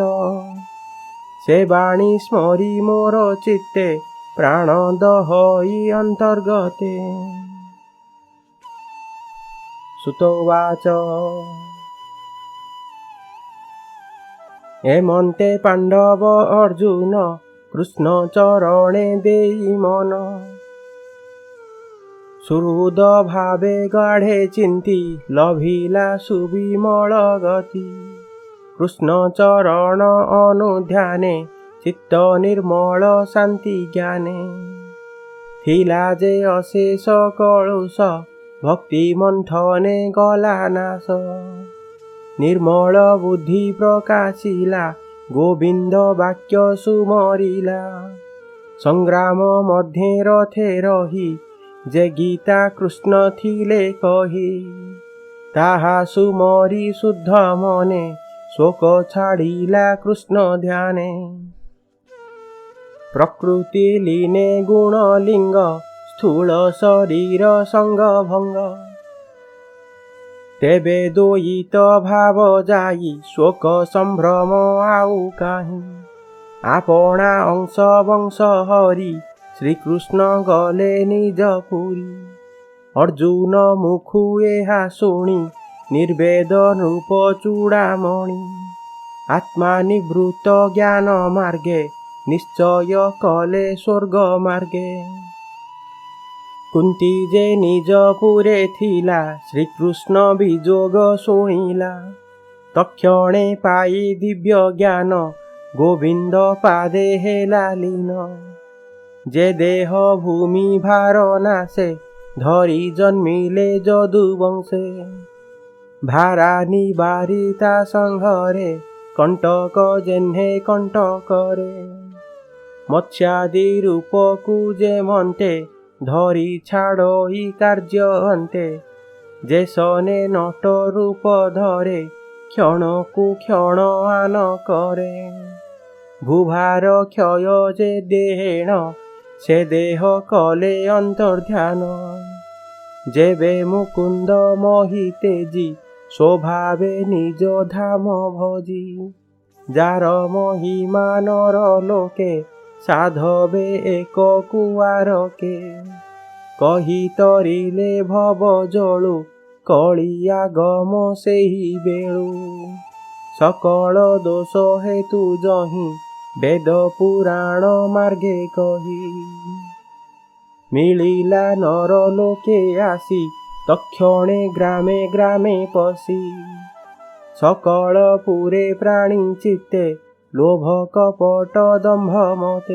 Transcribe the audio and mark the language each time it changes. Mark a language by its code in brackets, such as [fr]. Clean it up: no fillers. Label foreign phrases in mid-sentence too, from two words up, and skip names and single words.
[or] ସେ ବାଣୀ ସ୍ମରି ମୋର ଚିତ୍ତେ ପ୍ରାଣ ଦହଇ ଅନ୍ତର୍ଗତେ। ସୂତୋବାଚ ଏମନ୍ତେ ପାଣ୍ଡବ ଅର୍ଜୁନ କୃଷ୍ଣ ଚରଣେ ଦେଇ ମନ। ସୁହୃଦ ଭାବେ ଗାଢ଼େ ଚିନ୍ତି ଲଭିଲା ସୁବିମଳ ଗତି। କୃଷ୍ଣ ଚରଣ ଅନୁଧ୍ୟାନେ ଚିତ୍ତ ନିର୍ମଳ ଶାନ୍ତି ଜ୍ଞାନେ। ଥିଲା ଯେ ଅଶେଷ କଳୁଷ ଭକ୍ତି ମନ୍ଥନେ ଗଲା ନାଶ। ନିର୍ମଳ ବୁଦ୍ଧି ପ୍ରକାଶିଲା ଗୋବିନ୍ଦ ବାକ୍ୟ ସୁମରିଲା। ସଂଗ୍ରାମ ମଧ୍ୟ ରଥେ ରହି ଯେ ଗୀତା କୃଷ୍ଣ ଥିଲେ କହି। ତାହା ସୁମରି ଶୁଦ୍ଧ ମନେ ଶୋକ ଛାଡ଼ିଲା କୃଷ୍ଣ ଧ୍ୟାନେ। ପ୍ରକୃତି ଲୀନେ ଗୁଣ ଲିଙ୍ଗ ସ୍ଥୂଳ ଶରୀର ସଙ୍ଗ ଭଙ୍ଗ। ତେବେ ଦୋୟିତ ଭାବ ଯାଇ ଶୋକ ସମ୍ଭ୍ରମ ଆଉ କାହିଁ। ଆପଣା ଅଂଶ ବଂଶ ହରି ଶ୍ରୀକୃଷ୍ଣ ଗଲେ ନିଜ ପୁରୀ। ଅର୍ଜୁନ ମୁଖୁ ଏହା ଶୁଣି ନିର୍ବେଦ ନୃପ ଚୂଡ଼ାମଣି। ଆତ୍ମା ନିବୃତ୍ତ ଜ୍ଞାନ ମାର୍ଗେ ନିଶ୍ଚୟ କଲେ ସ୍ୱର୍ଗ ମାର୍ଗେ। କୁନ୍ତୀ ଯେ ନିଜ ପୁରେ ଥିଲା ଶ୍ରୀକୃଷ୍ଣ ବିଯୋଗ ଶୁଣିଲା। ତକ୍ଷଣେ ପାଇ ଦିବ୍ୟ ଜ୍ଞାନ ଗୋବିନ୍ଦ ପାଦେ ହେଲା ଲୀନ। ଯେ ଦେହ ଭୂମି ଭାର ନାଶେ ଧରି ଜନ୍ମିଲେ ଯଦୁ ବଂଶେ। ଭାରା ନିବାରିତା ସଂହରେ କଣ୍ଟକ ଯେହ୍ନେ କଣ୍ଟକରେ। ମତ୍ସ୍ୟାଦି ରୂପକୁ ଯେ ମନ୍ତେ ଧରି ଛାଡ଼ଇ କାର୍ଯ୍ୟ ଅନ୍ତେ। ଯେସନେ ନଟ ରୂପ ଧରେ କ୍ଷଣକୁ କ୍ଷଣ ଆନ କରେ। ଭୂଭାର କ୍ଷୟ ଯେ ଦେହେଣ ସେ ଦେହ କଲେ ଅନ୍ତର୍ଧାନ। ଯେବେ ମୁକୁନ୍ଦ ମହି ତେଜି ସ୍ୱଭାବେ ନିଜ ଧାମ ଭଜି। ଯାର ମହିମା ନର ଲୋକେ ସାଧବେ ଏକ କୁୟାରକେ। କହି ତରିଲେ ଭବ ଜଳୁ କଳିୟା ଗମ ସେହି ବେଳୁ। ସକଳ ଦୋଷ ହେତୁ ଯହିଁ ବେଦ ପୁରାଣ ମାର୍ଗେ କହି। ମିଳିଲା ନର ଲୋକେ ଆସି ତକ୍ଷଣେ ଗ୍ରାମେ ଗ୍ରାମେ ପଶି। ସକଳ ପୁରେ ପ୍ରାଣୀ ଚିତ୍ତେ ଲୋଭ କପଟ ଦମ୍ଭ ମତେ।